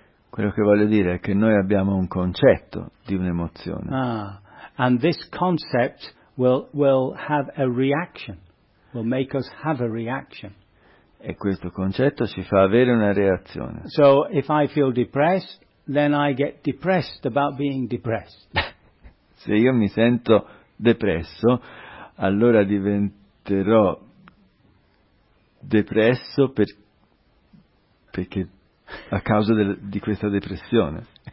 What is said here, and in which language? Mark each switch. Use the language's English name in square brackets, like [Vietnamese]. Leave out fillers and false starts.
[Italian] Quello che voglio dire è che noi abbiamo un concetto di un'emozione. [English] And this concept will have a reaction, will make us have a reaction. [Italian] E questo concetto ci fa avere una reazione. [English] So if I feel depressed, then I get depressed about being depressed. [Italian] Se io mi sento depresso, allora diventerò depresso perché a causa di questa depressione.